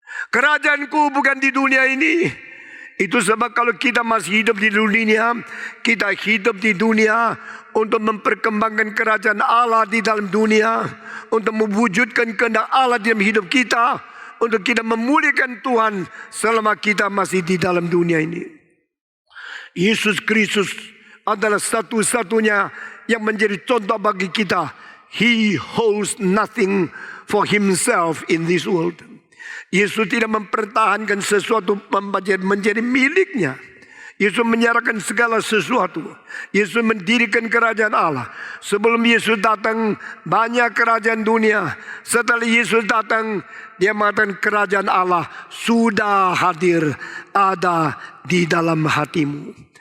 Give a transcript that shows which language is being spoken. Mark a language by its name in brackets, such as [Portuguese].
[Indonesian] Kerajaanku bukan di dunia ini. Itu sebab kalau kita masih hidup di dunia, kita hidup di dunia untuk memperkembangkan kerajaan Allah di dalam dunia, untuk mewujudkan kehendak Allah di dalam hidup kita, untuk kita memuliakan Tuhan selama kita masih di dalam dunia ini. Yesus Kristus adalah satu-satunya yang menjadi contoh bagi kita. [English] He holds nothing for himself in this world. [Indonesian] Yesus tidak mempertahankan sesuatu menjadi miliknya. Yesus menyerahkan segala sesuatu. Yesus mendirikan kerajaan Allah. Sebelum Yesus datang, banyak kerajaan dunia. Setelah Yesus datang, dia mengatakan kerajaan Allah sudah hadir, ada di dalam hatimu.